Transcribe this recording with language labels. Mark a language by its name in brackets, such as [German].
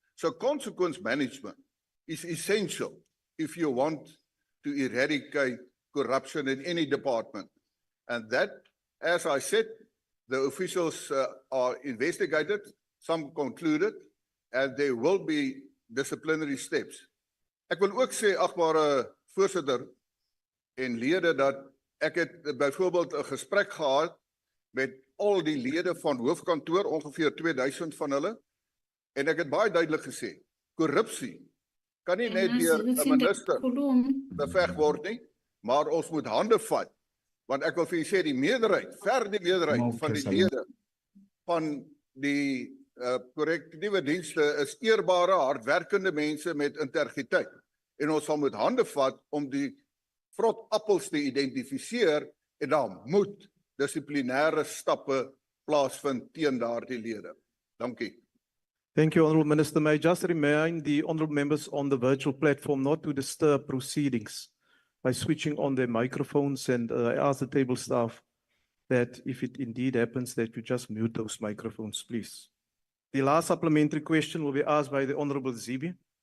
[English] So consequence management is essential if you want to eradicate corruption in any department. And that, as I said, the officials are investigated, some concluded, and there will be disciplinary steps. [Afrikaans] Ek wil ook sê, agbare voorsitter en lede, dat ek het byvoorbeeld 'n gesprek gehad met al die lede van hoofkantoor, ongeveer 2000 van hulle, en ek het baie duidelik gesê, korrupsie kan nie net deur 'n minister beveg word nie, maar ons moet hande vat, want ek wil vir u sê, die meerderheid van die lede van die korrektiewe dienste is eerbare, hardwerkende mense met integriteit, en ons sal met hande vat om die vrot appels te identifiseer, en dan moet dissiplinêre stappe plaasvind teen daardie lede. Dankie. [English] Thank you, Honorable Minister. May I just remind the honorable members on the virtual platform not to disturb proceedings by switching on their microphones, and I ask the table staff that if it indeed happens that you just mute those microphones, please. The last supplementary question will be asked by the Honorable Zibi.